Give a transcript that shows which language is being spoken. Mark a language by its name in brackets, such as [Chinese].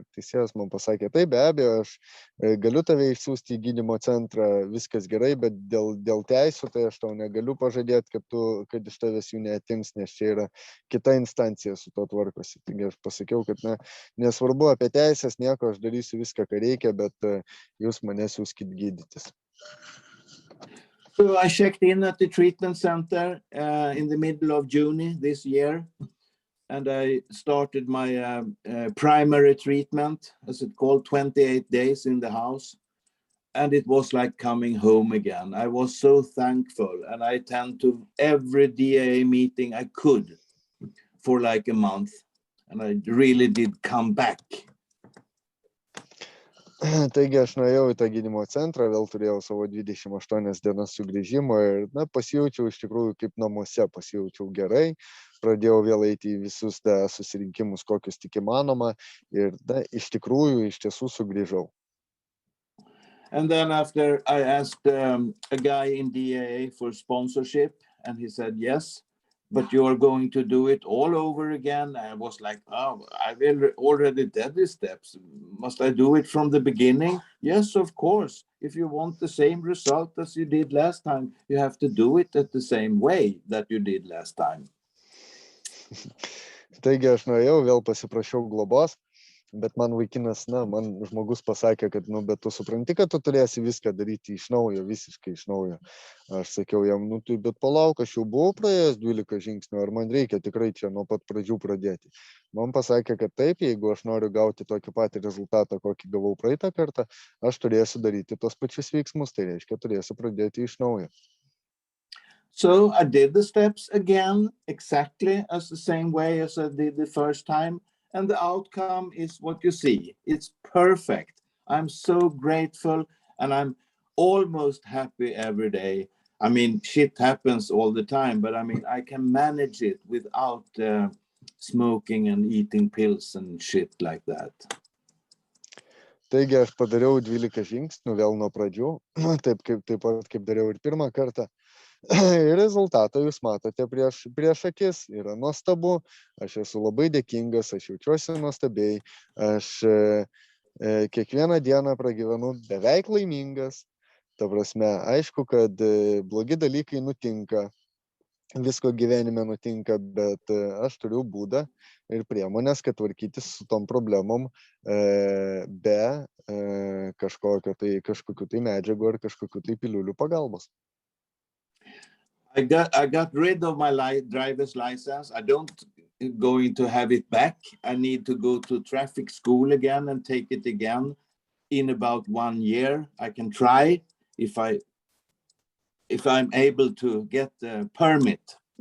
[Lithuanian] Ir teisėjas man pasakė, taip, be abejo, aš galiu tave išsiųsti į gydymo centrą, viskas gerai, bet dėl teisų tai aš tau negaliu pažadėti, kad iš tavęs jų neatims, nes čia yra kita instancija su to tvarkosi. Taigi aš pasakiau, kad nesvarbu apie teisės, nieko, aš darysiu viską, ką reikia, bet jūs mane siųskit gydytis. [English] So I checked in at the treatment center in the middle of June this year, and I started my primary treatment, as it's called, 28 days in the house. And it was like coming home again. I was so thankful, and I attend to every DAA meeting I could for like a month, and I really did come back. [Lithuanian] Taigi aš nuėjau į tą gydymo centrą, vėl turėjau savo 28 dienas sugrįžimo ir pasijaučiau iš tikrųjų kaip namuose, pasijaučiau gerai, pradėjau vėl eiti į visus susirinkimus, kokius tik įmanoma ir iš tiesų sugrįžau. [English] And then after I asked a guy in DAA for sponsorship, and he said yes, but you are going to do it all over again. I was like, oh, I've already did these steps. Must I do it from the beginning? Yes, of course. If you want the same result as you did last time, you have to do it at the same way that you did last time. [Lithuanian] Taigi aš nuėjau, vėl pasiprašiau globos, bet man vaikinas, man žmogus pasakė, kad, bet tu supranti, kad tu turėsi viską daryti iš naujo, visiškai iš naujo. Aš sakiau jam, bet palauk, aš jau buvau praėjęs 12 žingsnių, ar man reikia tikrai čia nuo pat pradžių pradėti. Man pasakė, kad taip, jeigu aš noriu gauti tokį patį rezultatą, kokį gavau praeitą kartą, aš turėsiu daryti tos pačius veiksmus, tai reiškia, turėsiu pradėti iš naujo. [English] So I did the steps again, exactly as the same way as I did the first time. And the outcome is what you see. It's perfect. I'm so grateful, and I'm almost happy every day. I mean, shit happens all the time, but I mean, I can manage it without smoking and eating pills and shit like that. [Lithuanian] Taigi aš padariau 12 žingsnių vėl nuo pradžių, taip pat kaip dariau ir pirmą kartą. Ir rezultatą jūs matote prieš akis, yra nuostabu, aš esu labai dėkingas, aš jaučiuosi nuostabiai, aš kiekvieną dieną pragyvenu beveik laimingas, ta prasme, aišku, kad blogi dalykai nutinka, visko gyvenime nutinka, bet aš turiu būdą ir priemonės, kad tvarkytis su tom problemom be kažkokių tai medžiagų ar kažkokių tai piliulių pagalbos. [English] I got rid of my driver's license. I don't going to have it back. I need to go to traffic school again and take it again in about 1 year. I can try if I'm able to get the permit.